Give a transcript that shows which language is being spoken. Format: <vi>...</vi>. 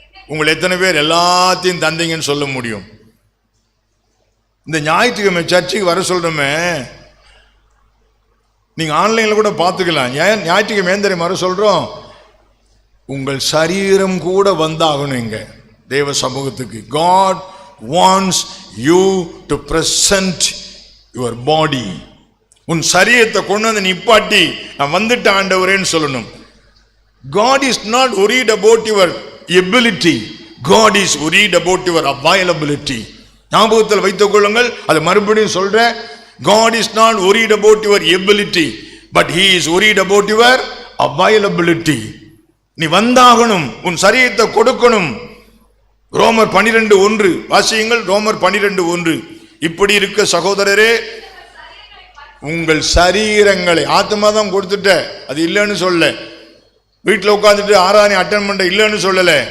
<ta>உங்களை எத்தனை பேர் எல்லாத்தையும் தந்தீங்கன்னு சொல்ல முடியும்? இந்த ஞாயிற்றுக்கிழமை சர்ச்சுக்கு வர சொல்றோமே, நீங்க ஆன்லைன்ல கூட பார்த்துக்கலாம். ஏன் ஞாயிற்றுக்கிழமை ஏன் தெரியுமா வர சொல்றோம்? உங்கள் சரீரம் கூட வந்தாகணும் இங்க தேவ சமூகத்துக்கு.</ta> <en>God wants you to present your body.</en> <ta>உன் சரீரத்தை கொண்டு வந்து நிப்பாட்டி, நான் வந்துட்ட ஆண்டவரேன்னு சொல்லணும்.</ta> <en>God is not worried about your ability. God is worried about your availability.</en> <ta>ஞாபகத்தில் வைத்துக் கொள்ளுங்கள். அது மறுபடியும் சொல்றேன்.</ta> <en>God is not worried about your ability, but he is worried about your availability.</en> <ta>நீ வந்தாகணும், உன் சரீரத்தை கொடுக்கணும். ரோமர் 12:1 வாசியுங்கள். ரோமர் 12:1, இப்படி இருக்க சகோதரரே, உங்கள் சரீரங்களை, ஆத்மா தான் கொடுத்துட்ட, அது இல்லைன்னு சொல்ல. வீட்டில் உட்காந்துட்டு ஆராதனை அட்டன் பண்ண இல்லைன்னு சொல்லல.</ta>